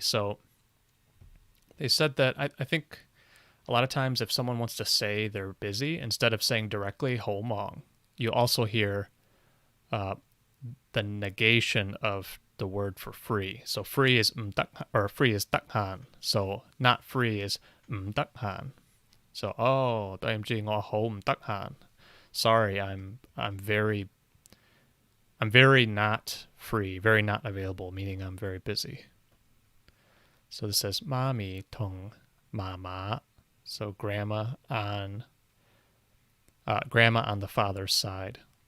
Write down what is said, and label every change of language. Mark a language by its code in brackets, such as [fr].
[en] So they said that I think a lot of times if someone wants to say they're busy, instead of saying directly 好忙, you also hear the negation of the word for free. So free is free is 得閒. So not free is 唔得閒. [yue] So對唔住，我好唔得閒. [en] Sorry, I'm very not free, very not available, meaning I'm very busy. So this says [yue] 媽咪同嫲嫲. [en] So grandma on the father's side.